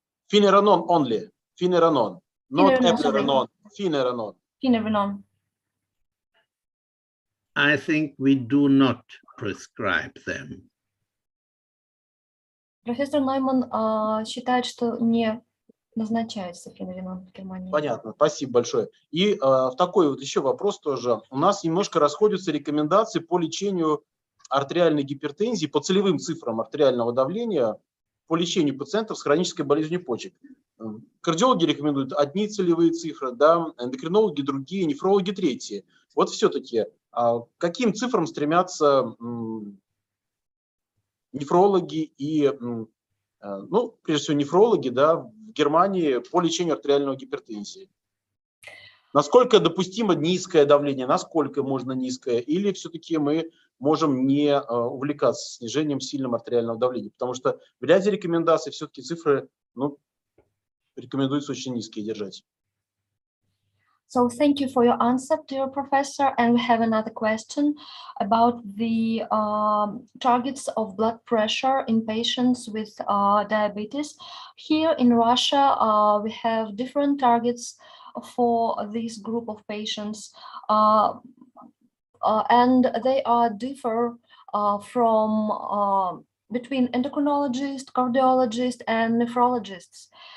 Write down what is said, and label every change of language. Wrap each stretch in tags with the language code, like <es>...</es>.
<en>Фенираnon only. Finerenone. Not eplerenone. Finerenone. Finerenone. I think we do not prescribe them.</en> <ru>Профессор Нойманн считает, что не назначается феноренон в Германии. Понятно, спасибо большое. И такой вот еще вопрос тоже. У нас немножко расходятся рекомендации по лечению артериальной гипертензии, по целевым цифрам артериального давления, по лечению пациентов с хронической болезнью почек. Кардиологи рекомендуют одни целевые цифры, да, эндокринологи другие, нефрологи третьи. Вот все-таки к каким цифрам стремятся нефрологи и, ну, прежде всего, нефрологи, да, в Германии по лечению артериальной гипертензии? Насколько допустимо низкое давление, насколько можно низкое, или все-таки мы можем не увлекаться снижением сильным артериального давления? Потому что в ряде рекомендаций все-таки цифры, ну, рекомендуется очень низкие держать.</ru> <en>So thank you for your answer, dear professor. And we have another question about the targets of blood pressure in patients with diabetes. Here in Russia, we have different targets for this group of patients, and they are differ from between endocrinologists, cardiologists, and nephrologists.</en>